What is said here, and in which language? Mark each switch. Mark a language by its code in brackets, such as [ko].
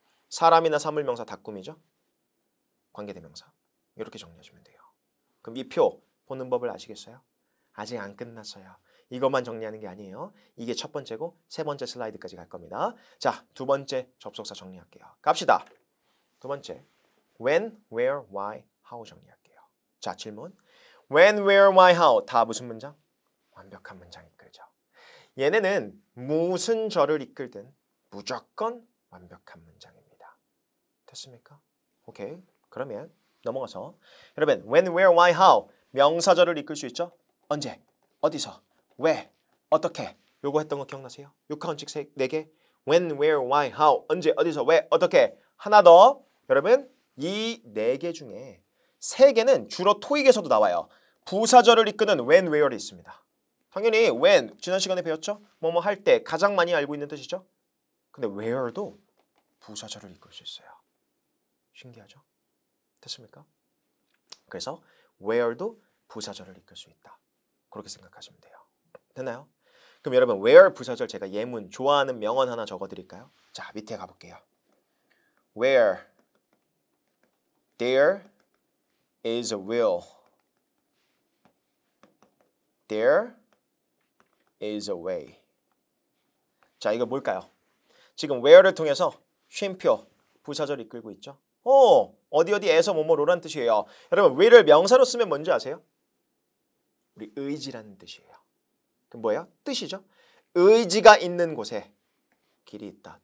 [ko] 사람이나 사물명사 다 꾸미죠. 관계대명사. 이렇게 정리하시면 돼요. 그럼 이 표 보는 법을 아시겠어요? 아직 안 끝났어요. 이것만 정리하는 게 아니에요. 이게 첫 번째고 3번째 슬라이드까지 갈 겁니다. 자, 2번째 접속사 정리할게요. 갑시다. 2번째. when, where, why, how 정리할게요. 자, 질문. when, where, why, how 다 무슨 문장? 완벽한 문장 이끌죠. 얘네는 무슨 절을 이끌든 무조건 완벽한 문장입니다. 됐습니까? 오케이. 그러면 넘어가서 여러분 when, where, why, how 명사절을 이끌 수 있죠? 언제? 어디서? 왜? 어떻게? 요거 했던 거 기억나세요? 6하원칙 4개 when, where, why, how 언제? 어디서? 왜? 어떻게? 하나 더 여러분 이 4개 중에 3개는 주로 토익에서도 나와요. 부사절을 이끄는 when, where이 있습니다. 당연히 when, 지난 시간에 배웠죠? 뭐뭐 할 때 가장 많이 알고 있는 뜻이죠? 근데 where도 부사절을 이끌 수 있어요. 신기하죠? 됐습니까? 그래서 where도 부사절을 이끌 수 있다. 그렇게 생각하시면 돼요. 됐나요? 그럼 여러분 where 부사절 제가 예문 좋아하는 명언 하나 적어드릴까요? 자, 밑에 가볼게요. [en] Where there is a will, there is a way. [ko] 자, 이거 뭘까요? 지금 where를 통해서 쉼표 부사절 이끌고 있죠? 어디 어디에서 뭐뭐로란 뜻이에요. 여러분 where를 명사로 쓰면 뭔지 아세요? 우리 의지라는 뜻이에요. 그럼 뭐예요? 뜻이죠. 의지가 있는 곳에 길이 있다.